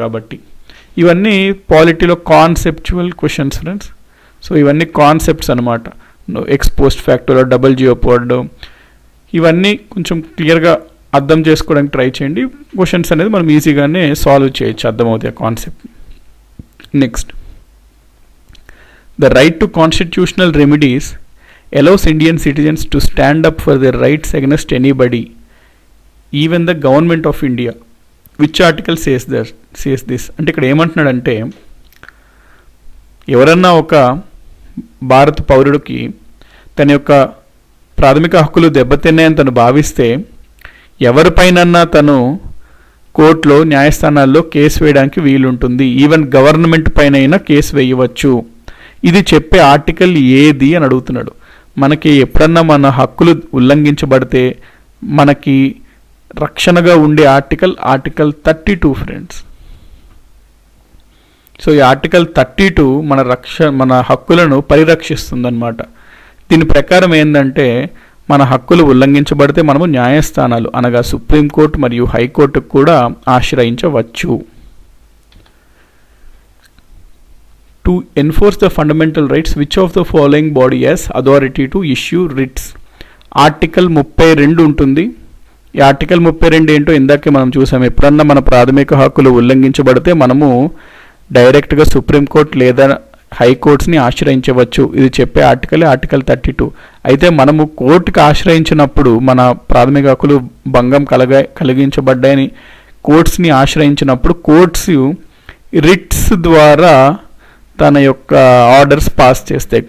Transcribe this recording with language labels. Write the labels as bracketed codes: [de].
[te] కాబట్టి ఇవన్నీ పాలిటీలో conceptual questions friends. So ఇవన్నీ కాన్సెప్ట్స్ అనమాట. ఎక్స్ పోస్ట్ ఫ్యాక్టోలో డబుల్ జియోపోర్డ్ ఇవన్నీ కొంచెం క్లియర్గా అర్థం చేసుకోవడానికి ట్రై చేయండి. క్వశ్చన్స్ అనేది మనం ఈజీగానే సాల్వ్ చేయొచ్చు, అర్థమవుతాయి ఆ concept. [en] Next, the right to constitutional remedies allows Indian citizens to stand up for their rights against anybody, even the government of India. Which article says this? [te] అంటే ఇక్కడ ఏమంటున్నాడంటే ఎవరన్నా ఒక భారత పౌరుడికి తన యొక్క ప్రాథమిక హక్కులు దెబ్బతిన్నాయని తను భావిస్తే ఎవరిపైనన్నా తను కోర్టులో న్యాయస్థానాల్లో కేసు వేయడానికి వీలుంటుంది. ఈవెన్ గవర్నమెంట్ పైన కేసు వేయవచ్చు. ఇది చెప్పే ఆర్టికల్ ఏది అని అడుగుతున్నాడు. మనకి ఎప్పుడన్నా మన హక్కులు ఉల్లంఘించబడితే మనకి రక్షణగా ఉండే ఆర్టికల్ 32 ఫ్రెండ్స్. సో ఈ ఆర్టికల్ 32 మన హక్కులను పరిరక్షిస్తుందన్నమాట. దీని ప్రకారం ఏంటంటే మన హక్కులు ఉల్లంఘించబడితే మనము న్యాయస్థానాలు అనగా సుప్రీంకోర్టు మరియు హైకోర్టుకు కూడా ఆశ్రయించవచ్చు. [en] To enforce the fundamental rights, which of the following body has authority to issue writs? [te] Article 32 ఉంటుంది. ఈ ఆర్టికల్ 32 ఏంటో ఇందాకే మనం చూసాం. ఎప్పుడన్నా మన ప్రాథమిక హక్కులు ఉల్లంఘించబడితే మనము డైరెక్ట్గా సుప్రీంకోర్టు లేదా హైకోర్ట్స్ని ఆశ్రయించవచ్చు. ఇది చెప్పే ఆర్టికల్ 32. అయితే మనము కోర్టుకి ఆశ్రయించినప్పుడు మన ప్రాథమిక హక్కులు భంగం కలిగించబడ్డాయని కోర్ట్స్ని ఆశ్రయించినప్పుడు కోర్ట్స్ రిట్స్ ద్వారా తన యొక్క ఆర్డర్స్ పాస్ చేస్తాయి.